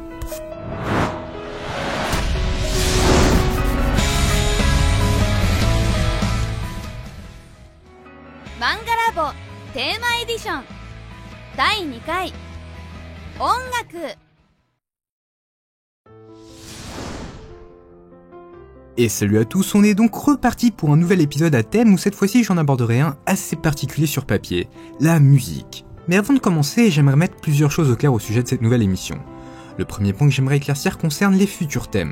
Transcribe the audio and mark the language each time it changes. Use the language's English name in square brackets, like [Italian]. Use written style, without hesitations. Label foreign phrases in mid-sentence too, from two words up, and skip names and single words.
[Japanese] 漫画ラボテーマエディション第2回音楽。 [French] Et salut à tous, on est donc reparti pour un nouvel épisode à thème où cette fois-ci j'en aborderai un assez particulier sur papier, la musique. Mais avant de commencer, j'aimerais mettre plusieurs choses au clair au sujet de cette nouvelle émission. Le premier point que j'aimerais éclaircir concerne les futurs thèmes.